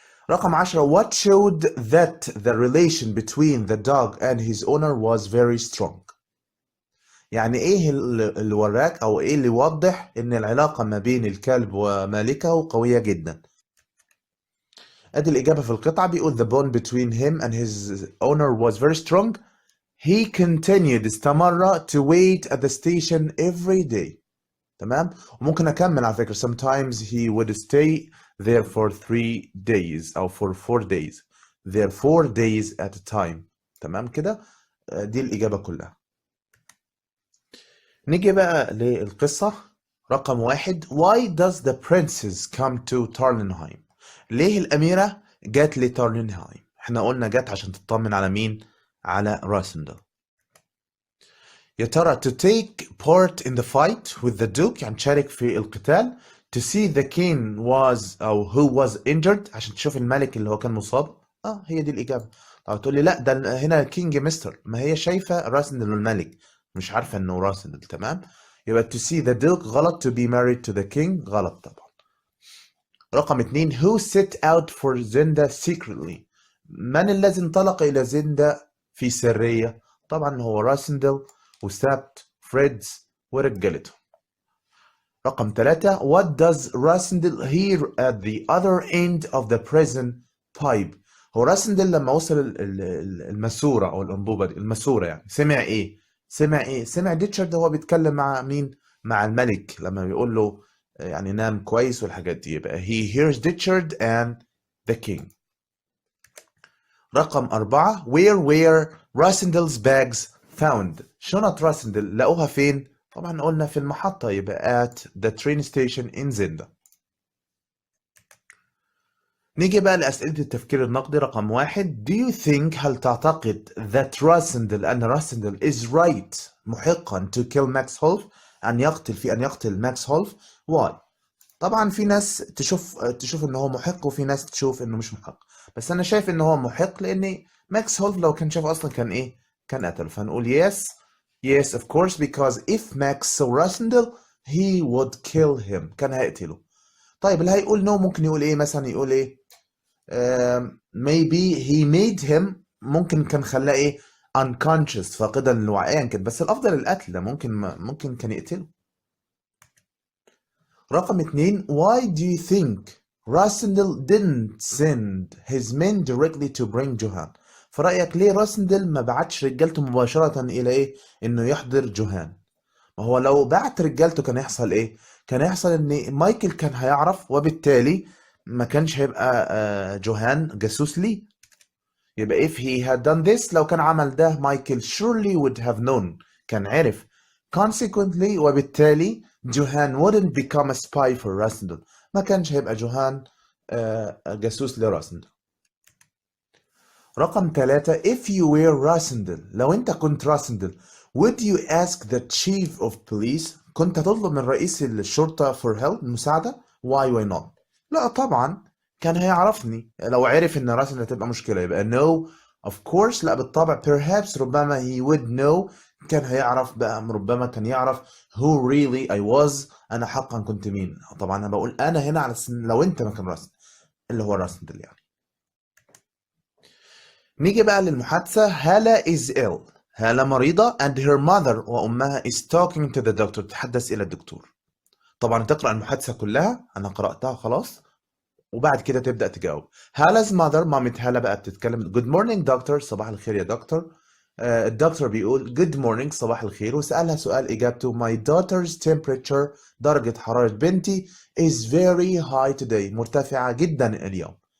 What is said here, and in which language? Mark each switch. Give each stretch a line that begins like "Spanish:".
Arabic: رقم 10
English: what showed that the relation between the dog and his owner was very strong؟
Arabic: يعني ايه اللي وراك او ايه اللي يوضح ان العلاقة ما بين الكلب ومالكه قوية جدا؟ ادي الاجابة في القطعة. بيقول
English: the bond between him and his owner was very strong. He continued
Arabic: استمر
English: to wait at the station every day.
Arabic: تمام. وممكن اكمل على فكرة
English: sometimes he would stay there for 3 days
Arabic: او
English: for 4 days. there 4 days at a time.
Arabic: تمام كده. دي الإجابة كلها. نيجي بقى للقصة. رقم 1
English: why does the princess come to Tarnheim؟
Arabic: ليه الأميرة جات لتارنهايم؟ احنا قلنا جات عشان تطمن على مين؟ على راسندل. يا ترى
English: to take part in the fight with the duke
Arabic: يعني تشارك في القتال.
English: to see the king was
Arabic: أو
English: who was injured
Arabic: عشان تشوف الملك اللي هو كان مصاب. هي دي الإجابة. طب تقول لي لا ده هنا كينج مستر، ما هي شايفة راسندل الملك مش عارفة انه راسندل. تمام. يبقى
English: to see the duke غلط، to be married to the king
Arabic: غلط طبعا. رقم 2
English: who set out for
Arabic: زندا
English: secretly؟
Arabic: من الذي انطلق إلى زندا في سرية؟ طبعا هو راسندل وسابت فريدز ورجالته. رقم 3
English: what does
Arabic: راسندل
English: hear at the other end of the prison pipe؟
Arabic: هو راسندل لما وصل الماسورة أو الأنبوبة دي الماسورة يعني سمع إيه؟ سمع ديتشارد وهو بيتكلم مع مين؟ مع الملك لما بيقول له يعني نام كويس والحاجات دي. يبقى
English: he hears Richard and the king.
Arabic: رقم 4
English: where were Rassendel's bags found؟
Arabic: شنط راسندل لقوها فين؟ طبعا قلنا في المحطة، يبقى
English: at the train station in
Arabic: زندا. نيجي بقى لأسئلة التفكير النقدي. رقم 1
English: do you think
Arabic: هل تعتقد that راسندل أن راسندل
English: is right
Arabic: محقا
English: to kill Max Holf
Arabic: أن يقتل ماكس هولف؟ why؟ طبعا في ناس تشوف ان هو محق وفي ناس تشوف انه مش محق، بس انا شايف ان هو محق لان ماكس هولف لو كان شافه اصلا كان ايه؟ كان قتله. فنقول
English: yes of course because if Max saw Rassendel he would kill him
Arabic: كان هيقتله. طيب اللي هيقول no ممكن يقول ايه مثلا؟ يقول ايه
English: maybe he made him
Arabic: ممكن كان خلاه ايه unconscious فاقدا للوعي كده، بس الافضل القتل ده ممكن كان يقتله. رقم 2
English: why do you think Rassendel didn't send his men directly to bring
Arabic: جوهان؟ في رأيك ليه راسندل ما بعتش رجالته مباشرة إلى إيه؟ إنه يحضر جوهان؟ ما هو لو بعت رجالته كان يحصل إيه؟ كان يحصل إن مايكل كان هيعرف وبالتالي ما كانش هيبقى جوهان جاسوس ليه. يبقى
English: if he had done this
Arabic: لو كان عمل ده مايكل
English: surely would have known
Arabic: كان عرف. consequently وبالتالي جوهان
English: wouldn't become a spy for
Arabic: راسندل ما كانش هيبقى جوهان جاسوس لراسندل. رقم 3
English: if you were
Arabic: راسندل لو انت كنت راسندل
English: would you ask the chief of police
Arabic: كنت تطلب من رئيس الشرطة
English: for help
Arabic: مساعدة؟
English: why not؟
Arabic: لا طبعا كان هيعرفني لو عرف ان راسندل هتبقى مشكلة. يبقى no
English: of course
Arabic: لا بالطبع. perhaps ربما
English: he would know
Arabic: كان هيعرف بقى، ربما كان يعرف
English: who really I was
Arabic: أنا حقا كنت مين. طبعا أنا بقول أنا هنا على لو أنت مكان راسل اللي هو الراسل يعني. نيجي بقى للمحادثة. هالة
English: is ill.
Arabic: هالة مريضة
English: and her mother
Arabic: وأمها
English: is talking to the doctor
Arabic: تتحدث إلى الدكتور. طبعا تقرأ المحادثة كلها، أنا قرأتها خلاص، وبعد كده تبدأ تجاوب. هالة mother مامة هالة بقى بتتكلم
English: good morning doctor
Arabic: صباح الخير يا دكتور. الدكتور بيقول
English: good morning
Arabic: صباح الخير، وسألها سؤال إجابته
English: my daughter's temperature
Arabic: درجة حرارة بنتي
English: is very high today
Arabic: مرتفعة جدا اليوم.